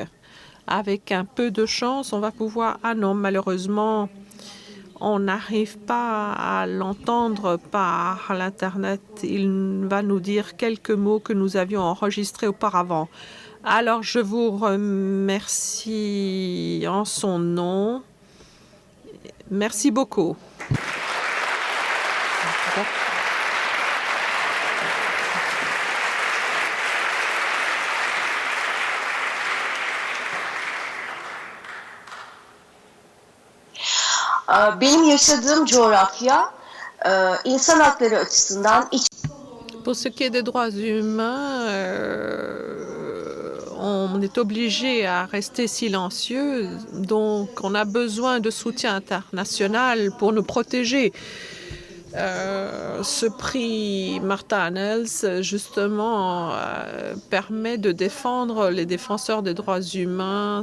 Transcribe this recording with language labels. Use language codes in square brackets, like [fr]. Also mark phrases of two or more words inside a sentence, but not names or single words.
[fr] Avec un peu de chance, on va pouvoir... Ah non, malheureusement, on n'arrive pas à l'entendre par l'Internet. Il va nous dire quelques mots que nous avions enregistrés auparavant. Alors, je vous remercie en son nom. Merci beaucoup. [tr] Benim yaşadığım coğrafya insan hakları açısından [fr] Pour ce qui est des droits humains, on est obligé à rester silencieux, donc on a besoin de soutien international pour nous protéger. Ce prix Martha Annals, justement, permet de défendre les défenseurs des droits humains.